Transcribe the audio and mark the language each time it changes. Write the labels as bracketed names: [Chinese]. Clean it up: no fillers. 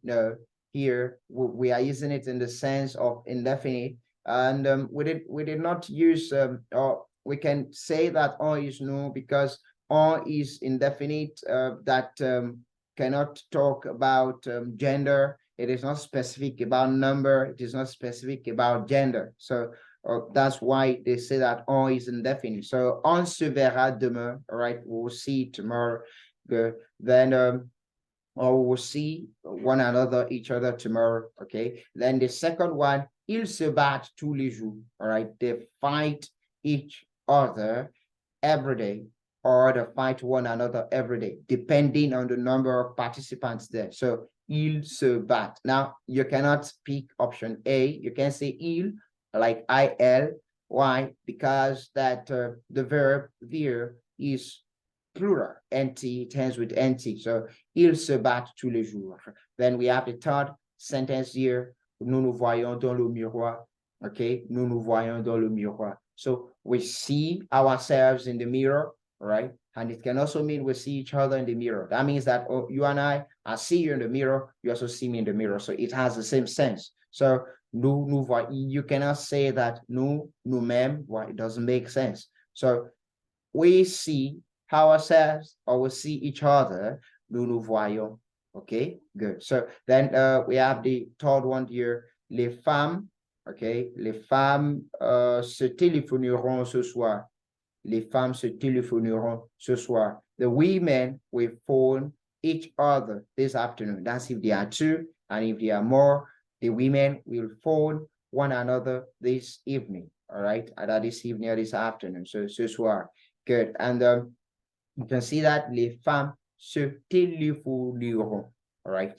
[English] No, here we are using it in the sense of indefinite, and we did not use or we can say that on is no, because on is indefinite, that cannot talk about gender. It is not specific about number. It is not specific about gender. So That's why they say that on is indefinite. So [French] on se verra demain, [English] all right? We'll see tomorrow. Good. Then or we'll see one another, each other tomorrow. Okay. Then the second one, [French] ils se battent tous les jours. [English] All right. They fight each other every day, or they fight one another every day, depending on the number of participants there. So [French] ils se battent. [English] Now you cannot speak option A. You can say il like il. Why? Because that the verb there is plural, nt, it ends with nt. [French] So ils se battent tous les jours. [English] Then we have the third sentence here. [French] Nous nous voyons dans le miroir. [English] Okay, [French] nous nous voyons dans le miroir. [English] So we see ourselves in the mirror, right? And it can also mean we see each other in the mirror. That means that you and I see you in the mirror, you also see me in the mirror. So it has the same sense. So [French] nous voyons, [English] you cannot say that nous-mêmes, well, it doesn't make sense. So we see ourselves or we see each other, [French] nous nous voyons. [English] Okay, good. So then we have the third one here, les femmes. Okay, [French] les femmes se téléphoneront ce soir. Les femmes se téléphoneront ce soir. [English] The women will phone each other this afternoon. That's if there are two, and if there are more, the women will phone one another this evening. All right, either this evening or this afternoon. So ce soir. Good. And you can see that [French] les femmes se téléphoneront. [English] All right.